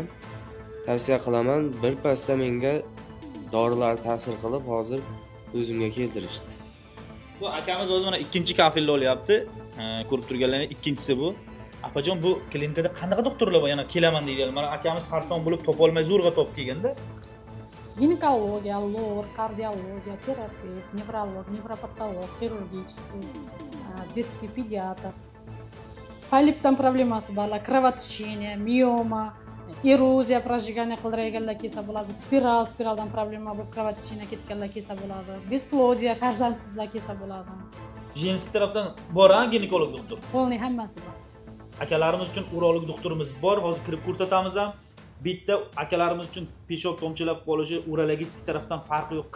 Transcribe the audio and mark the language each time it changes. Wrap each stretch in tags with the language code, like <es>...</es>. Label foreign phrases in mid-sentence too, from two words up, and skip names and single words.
<uz>Tavsiya qilaman, birpasda menga dorilar ta'sir qilib, hozir o'zimga keltirishdi. Bu akamiz o'zi mana ikkinchi kafilni olyapti. Ko'rib turganlaringiz ikkinchisi bu. Apajon, bu klinikada qanaqa doktorlar bor? Yana kelaman deydilar. Mana akamiz sarson bo'lib topolmay zo'rg'a topib kelganda.</uz> <ru>Гинекология, лор, кардиология, терапевт, невролог, невропатолог, хирургический, детский педиатр.</ru> <uz>Полиптан проблемасы borlar,</uz> <ru>кровотечение, миома, эрозия, прожигание</ru> <uz>qildirganlar kelsa bo'ladi, spiraldan problema bo'lib кровотечение ketganlar kelsa bo'ladi, besplodiya, farzandsizlar kelsa bo'ladi. Jenskiy tarafdan bor, ginekolog doktor. Polniy hammasi bor. Akalarimiz uchun urolog doktorimiz bor. Hozir kirib ko'rsatamiz ham. Bitta akalarimiz uchun peshok tomchilab qolishi urologik tarafdan farqi yo'q.</uz>